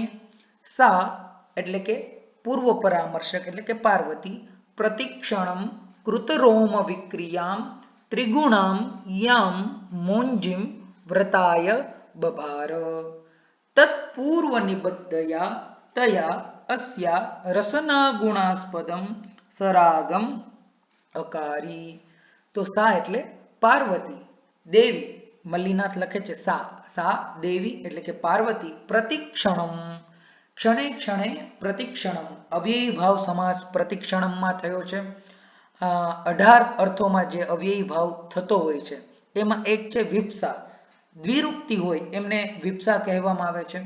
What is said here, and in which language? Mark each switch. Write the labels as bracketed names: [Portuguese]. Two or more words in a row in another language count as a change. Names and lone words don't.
[Gujarati] સા એટલે કે પૂર્વ પરામર્શક એટલે કે પાર્વતી [Sanskrit] પ્રતિક્ષણમ કૃતરોમ વિક્રિયામ ત્રિગુણામ યામ મોંજીમ વ્રતાય બભાર તત્પૂર્વ નિબદ્ધયા તયા अस्या रसना गुणास्पदम सरागम अकारी. [Gujarati] તો સા એટલે પાર્વતી, દેવી, મલ્લીનાથ લખે છે સા દેવી એટલે કે પાર્વતી, પ્રતિક્ષણમ ક્ષણે ક્ષણે પ્રતિક્ષણમ અવ્યયી ભાવ સમાસ પ્રતિક્ષણમમાં થયો છે. 18 અર્થોમાં જે અવ્યયી ભાવ થતો હોય છે એમાં એક છે વિપ્સા, દ્વિરૂક્તિ હોય એમને વિપ્સા કહેવામાં આવે છે.